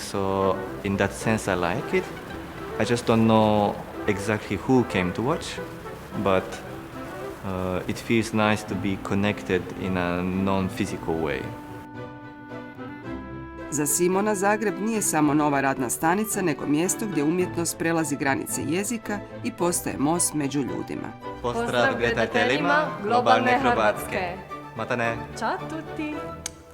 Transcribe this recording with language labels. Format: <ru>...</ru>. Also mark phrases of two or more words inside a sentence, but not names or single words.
<en>So in that sense I like it. I just don't know exactly who came to watch, but it feels nice to be connected in a non-physical way.</en> <hr>Za Simona Zagreb nije samo nova radna stanica, nego mjesto gdje umjetnost prelazi granice jezika i postaje most među ljudima. Pozdrav gledateljima globalne Hrvatske. Matane.</hr> <it>Ciao tutti!</it>